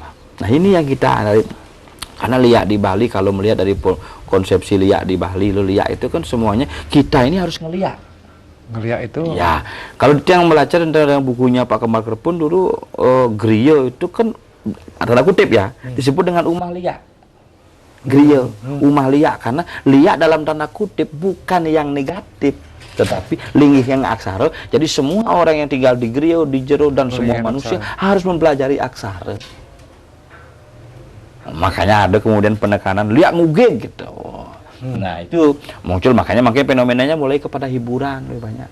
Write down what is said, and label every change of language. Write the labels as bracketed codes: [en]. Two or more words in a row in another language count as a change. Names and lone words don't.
[id] Nah ini yang kita karena liak di Bali, kalau melihat dari konsepsi liak di Bali, liak itu kan semuanya kita ini harus ngeliat itu ya. Kalau yang belajar tentang bukunya Pak Kemar Kerpun dulu, griya itu kan tanda kutip ya, disebut dengan [ban] umah liak. Griya, umah liak, [id] karena liak dalam tanda kutip bukan yang negatif, tetapi linggih yang aksara. Jadi semua orang yang tinggal di griya, di jero dan semua manusia harus mempelajari aksara. Makanya ada kemudian penekanan liak ngugeng gitu. Nah itu muncul makanya fenomenanya mulai kepada hiburan lebih banyak.